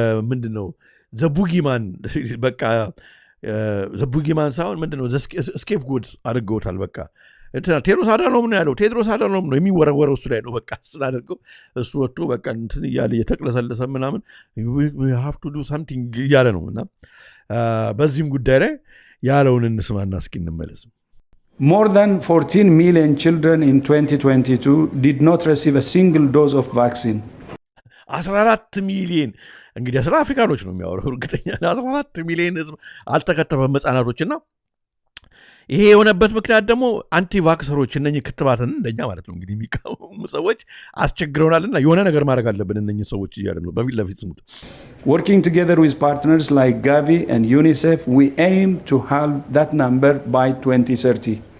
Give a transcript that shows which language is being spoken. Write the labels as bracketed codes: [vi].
[am] ምንድነው ዘቡጊማን በቃ ዘቡጊማን ሳይሆን ምንድነው ስኬፕ ጎድ አድርገውታል። በቃ ቴድሮስ አድሃኖም ነው ያለው። ቴድሮስ አድሃኖም ነው የሚወረወረው እሱ ላይ ነው በቃ ስላደርገው እሱ ወጥቶ በቃ እንትን እያለ እየተቅለሰለሰ ምናምን [en] we have to do something [am] እያለ ነው። እና በዚህም ጉዳይ ላይ ያለውን እንስማና እስኪ እንመለስ። [en] More than 14 million children in 2022 did not receive a single dose of vaccine. [am] 14 ሚሊዮን እንግዲህ ስለ አፍሪካኖች ነው የሚያወራው እርግጠኛ 14 ሚሊዮን ህዝብ አልተከተበም ህጻናቶችና ይሄ የሆነበት ምክንያት ደግሞ አንቲቫክሰሮች እነኚህ ክትባትን እንደኛ ማለት ነው እንግዲህ የሚቃወሙ ሰዎች አስቸግረውናልና የሆነ ነገር ማድረግ አለብን እነኚህ ሰዎች እያለ ነው በፊት ለፊት ስሙት። [en] Working together with partners like Gavi and UNICEF, we aim to halve that number by 2030.